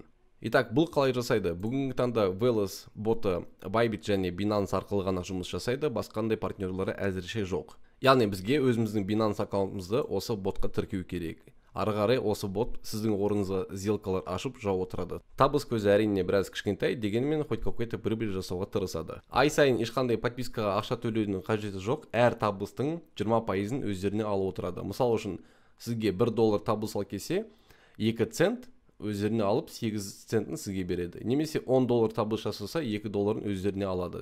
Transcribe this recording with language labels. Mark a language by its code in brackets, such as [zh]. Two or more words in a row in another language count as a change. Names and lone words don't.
[kk] Итак, бұл қалай жасайды? Бүгінгі таңда Wales боты Bybit және Binance арқылы ғана жұмыс жасайды, басқандай партнерлары әзірше жоқ. Яғни бізге өзіміздің Binance аккаунтымызды осы ботқа тіркеу керек. Ары қарай осы бот сіздің орныңызға сделкалар ашып жауып отырады. Табыс көзі әрине біраз кішкентай, дегенмен [ru] хоть какой-то прибыль [kk] жасауға тырысады. Ай сайын ешқандай подпискаға ақша төлеудің қажеті жоқ, әр табыстың 20%-ын өздеріне алып отырады. Мысалы үшін сізге $1 табыс ал келсе, 2 цент өздеріне алып 8 центін сізге береді. Немесе $10 табыс жасаса 2 долларын өздеріне алады.